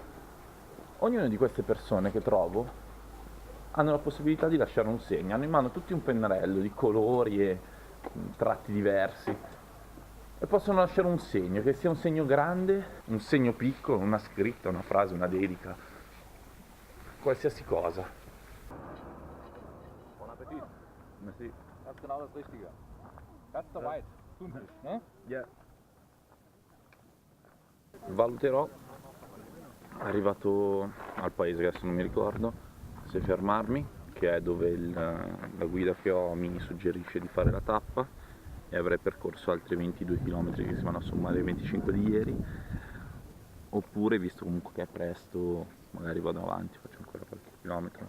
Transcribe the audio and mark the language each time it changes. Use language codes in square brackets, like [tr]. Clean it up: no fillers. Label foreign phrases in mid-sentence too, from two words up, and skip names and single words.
[it] Ognuna di queste persone che trovo hanno la possibilità di lasciare un segno, hanno in mano tutti un pennarello di colori e tratti diversi e possono lasciare un segno, che sia un segno grande, un segno piccolo, una scritta, una frase, una dedica, qualsiasi cosa. [fr] Bon Appetit. [it] Sì. [de] Das ist genau das Richtige. Ganz so weit. Tunfisch, ne? [en] Yeah. [it] Valuterò, arrivato al paese che adesso non mi ricordo, se fermarmi, che è dove la guida che ho mi suggerisce di fare la tappa, e avrei percorso altri 22 km che si vanno a sommare ai 25 di ieri, oppure, visto comunque che è presto, magari vado avanti, faccio ancora qualche chilometro.